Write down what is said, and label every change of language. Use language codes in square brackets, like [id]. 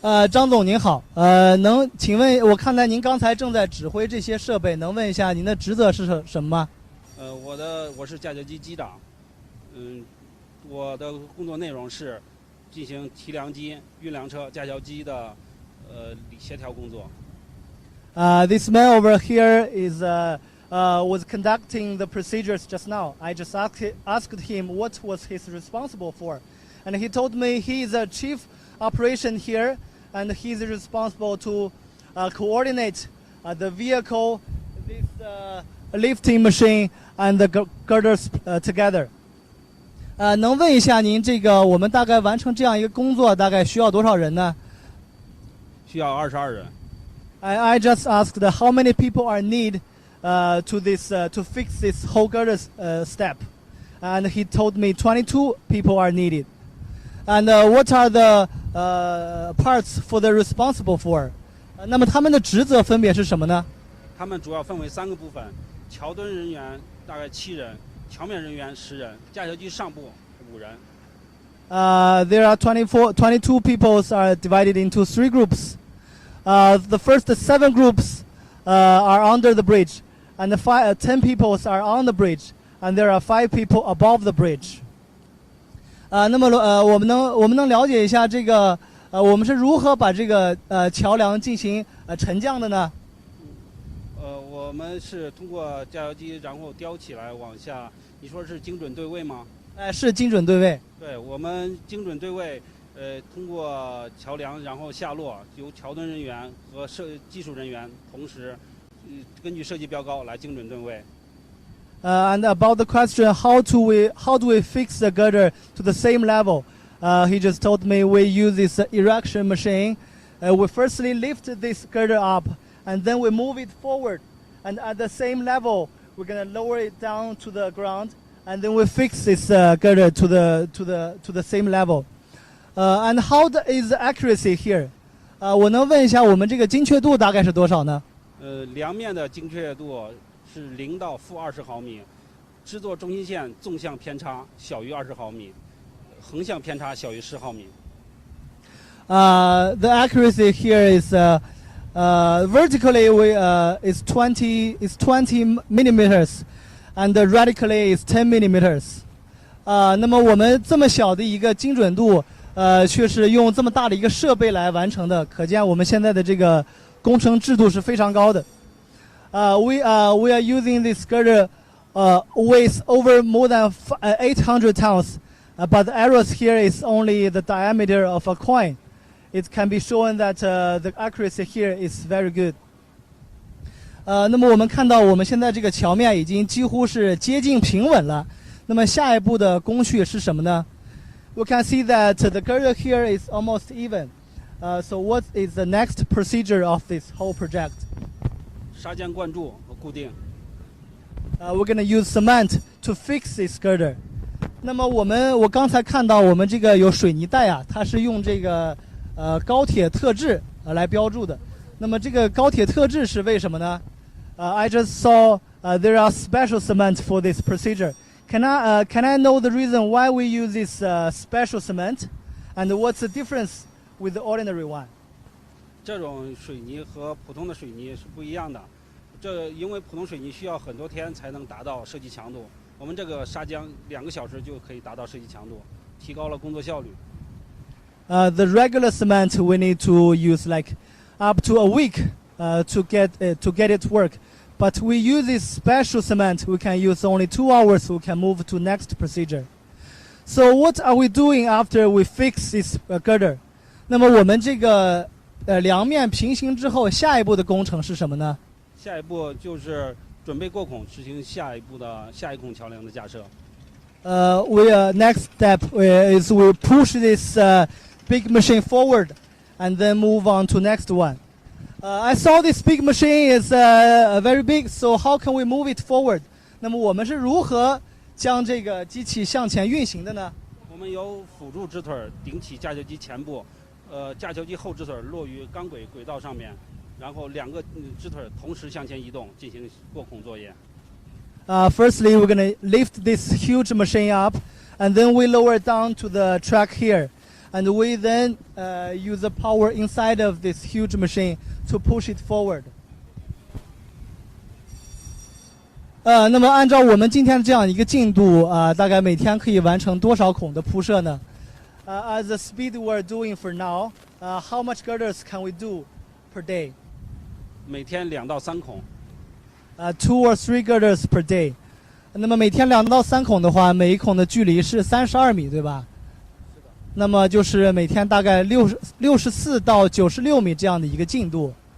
[zh] 张总您好，请问我看到您刚才正在指挥这些设备，能问一下您的职责是什么吗？我是架桥机机长，我的工作内容是进行提梁机、运粮车、架桥机的协调工作。 [en] This man over here is was conducting the procedures just now. I just asked him what was he's responsible for, and he told me he is a chief operation here, and he's responsible to coordinate the vehicle, this lifting machine, and the girders together. [zh] 能问一下您这个我们大概完成这样一个工作大概需要多少人呢？需要22人。 [en] I just asked how many people are need to fix this whole girder step, and he told me 22 people are needed. And what are the parts for the responsible for? [zh] 那么他们的职责分别是什么呢？他们主要分为3个部分：桥墩人员大概7人，桥面人员10人，架桥机上部5人。 [en] There are 22 people are divided into 3 groups. The first 7 groups are under the bridge, and 10 people are on the bridge, and there are 5 people above the bridge. [zh] 那么我们能了解一下这个我们是如何把这个桥梁进行沉降的呢？我们是通过架桥机，然后吊起来往下。你说是精准对位吗？是精准对位。对，我们精准对位。通过桥梁然后下落，由桥墩人员和技术人员同时根据设计标高来精准对位。 [en] And about the question how do we fix the girder to the same level? He just told me we use this erection machine. We firstly lift this girder up, and then we move it forward. And at the same level, we're gonna lower it down to the ground, and then we fix this girder to the same level. And how is the accuracy here? [zh] 我能问一下我们这个精确度大概是多少呢？梁面的精确度是0到-20毫米，制作中心线纵向偏差小于20毫米，横向偏差小于10毫米。 [en] The accuracy here is vertically is 20 millimeters, and radically is 10 millimeters. [zh] 那么我们这么小的一个精准度。却是用这么大的一个设备来完成的，可见我们现在的这个工程制度是非常高的。 [en] We are using this girder weighs over more than 800 tons, but the errors here is only the diameter of a coin. It can be shown that the accuracy here is very good. [zh] 那么我们看到我们现在这个桥面已经几乎是接近平稳了。那么下一步的工序是什么呢？ [en] We can see that the girder here is almost even. So what is the next procedure of this whole project? [zh] 砂浆灌注和固定。 [en] We're going to use cement to fix this girder. [zh] 那么我刚才看到我们这个有水泥带啊，它是用这个高铁特制来标注的。那么这个高铁特制是为什么呢？ [en] I just saw there are special cement for this procedure. Can I know the reason why we use this special cement, and what's the difference with the ordinary one? [zh] 这种水泥和普通的水泥是不一样的，因为普通水泥需要很多天才能达到设计强度，我们这个砂浆2个小时就可以达到设计强度，提高了工作效率。 [en] The regular cement we need to use like up to a week to get it work. But we use this special cement. We can use only 2 hours. We can move to next procedure. So what are we doing after we fix this girder? [zh] 那么我们这个梁面平行之后，下一步的工程是什么呢？下一步就是准备过孔，实行下一孔桥梁的架设。 [en] Next step is we push this big machine forward, and then move on to next one. I saw this big machine is very big, so how can we move it forward? [zh] 那么我们是如何将这个机器向前运行的呢？我们由辅助支腿顶起架桥机前部，架桥机后支腿落于钢轨轨道上面，然后2个支腿同时向前移动，进行过孔作业。 [en] Firstly, we're going to lift this huge machine up, and then we lower it down to the track here. and we then use the power inside of this huge machine to push it forward. [zh] 那么按照我们今天的这样一个进度大概每天可以完成多少孔的铺设呢？ [en] At the speed we're doing for now, how much girders can we do per day? [zh] 每天2到3孔。 [en] 2 or 3 girders per day. [zh] 那么每天2到3孔的话，每一孔的距离是32米，对吧？是的。那么就是每天大概64到96米这样的一个进度。